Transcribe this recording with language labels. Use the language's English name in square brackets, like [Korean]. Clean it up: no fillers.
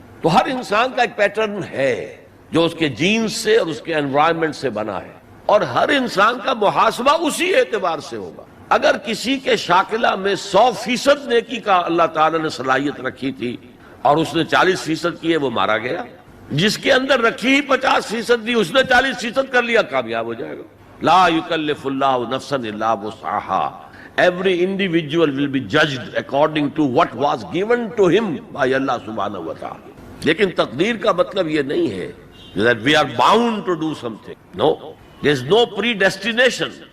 [Hindi] तो हर इंसान का एक पैटर्न है जो उसके जीन्स से और उसके एनवायरनमेंट से बना है, और हर इंसान का मुहासबा उसी एतबार से होगा. अगर किसी के शाकिला में 100% नेकी का अल्लाह ताला ने सलाहियत रखी थी और उसने 40% की है, वो मारा गया. जिसके अंदर रखी ही 50% थी, उसने 40% कर लिया, कामयाब हो जाएगा. [Arabic] ला युकल्लिफुल्लाहु नफ्सन इल्ला वुसअहा. [English] Every individual will be judged according to what was given to him by Allah subhanahu wa ta'ala. [Hindi] लेकिन तकदीर का मतलब ये नहीं है [English] that we are bound to do something. No, there is no predestination.